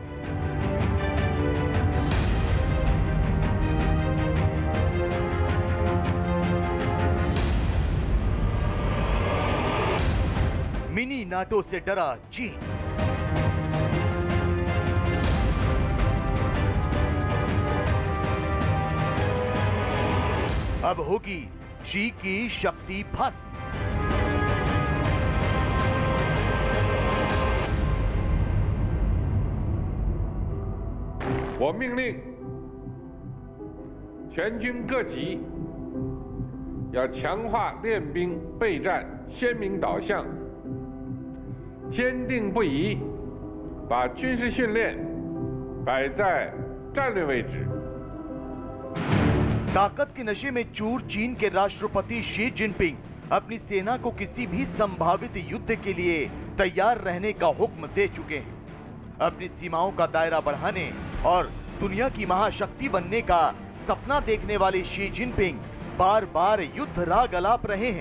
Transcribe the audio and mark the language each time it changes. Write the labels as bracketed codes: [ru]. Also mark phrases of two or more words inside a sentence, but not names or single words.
[hi] मिनी नाटो से डरा चीन। अब होगी शी की शक्ति भस्म। [zh] 我命令全军各级要强化练兵备战鲜明导向，坚定不移把军事训练摆在战略位置。 [hi] ताकत के नशे में चूर चीन के राष्ट्रपति शी जिनपिंग अपनी सेना को किसी भी संभावित युद्ध के लिए तैयार रहने का हुक्म दे चुके हैं। अपनी सीमाओं का दायरा बढ़ाने और दुनिया की महाशक्ति बनने का सपना देखने वाले शी जिनपिंग बार बार युद्ध राग अलाप रहे हैं।